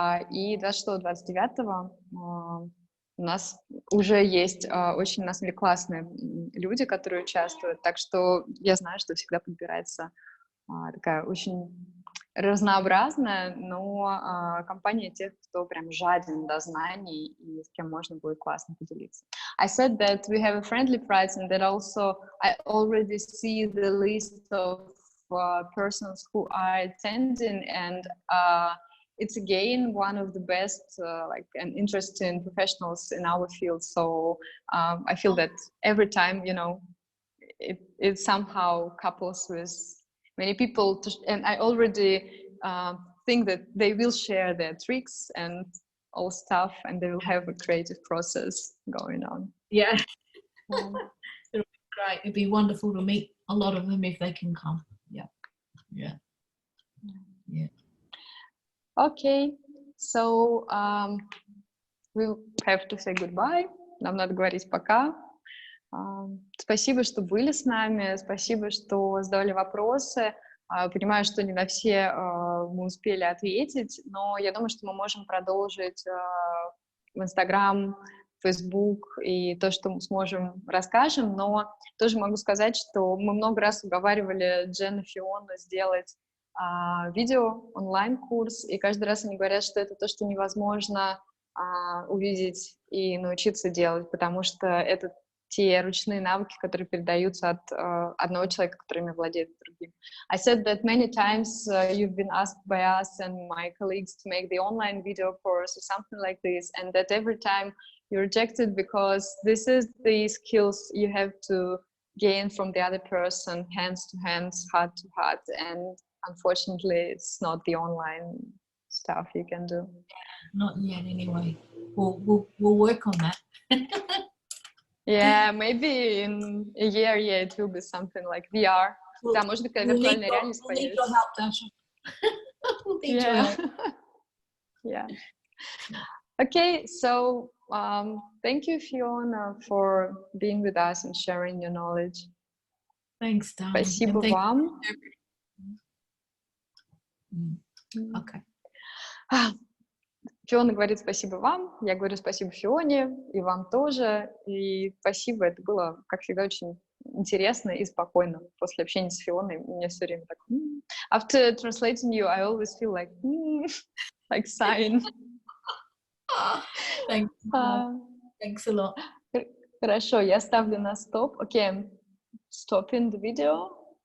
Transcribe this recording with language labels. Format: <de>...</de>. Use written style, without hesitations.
<ru>И 26-29 у нас уже есть очень, на самом деле, классные люди, которые участвуют, так что я знаю, что всегда подбирается такая очень разнообразная, но компания тех, кто прям жаден до знаний и с кем можно будет классно поделиться.</ru> <en>I said that we have a friendly price, and that also I already see the list of persons who are attending, and it's again one of the best like and interesting professionals in our field. So I feel that every time, you know, it somehow couples with many people, and I already think that they will share their tricks and all stuff, and they will have a creative process going on. Yeah. It'll be great. It'd be wonderful to meet a lot of them if they can come. Yeah. Yeah. Yeah. Okay, so we'll have to say goodbye.</en> <ru>Нам надо говорить пока. Спасибо, что были с нами, спасибо, что задавали вопросы. Понимаю, что не на все мы успели ответить, но я думаю, что мы можем продолжить в Инстаграм, Фейсбук, и то, что мы сможем, расскажем, но тоже могу сказать, что мы много раз уговаривали Джен и Фиону сделать видео, онлайн-курс, и каждый раз они говорят, что это то, что невозможно увидеть и научиться делать, потому что это те ручные навыки, которые передаются от одного человека, которыми владеет другим.</ru> <en>I said that many times you've been asked by us and my colleagues to make the online video course or something like this, and that every time you rejected because this is the skills you have to gain from the other person, hands to hands, heart to heart, and unfortunately, it's not the online stuff you can do. Not yet, anyway. We'll work on that. Yeah, maybe in a year, yeah, it will be something like VR.</en> <ru>Да, может быть, когда виртуальная реальность появится.</ru> <en>We'll need your help. Yeah. Okay, so thank you, Fiona, for being with us and sharing your knowledge. Thanks, darling.</en> <ru>Спасибо вам.</ru> <en>Okay.</en> <ru>Фиона говорит спасибо вам, я говорю спасибо Фионе, и вам тоже, и спасибо, это было, как всегда, очень интересно и спокойно. После общения с Фионой мне все время так...</ru> <en>After translating you, I always feel like, like sighing. Thanks. Thanks a lot.</en> <ru>Хорошо, я ставлю на стоп.</ru> <en>Okay, I'm stopping the video.</en>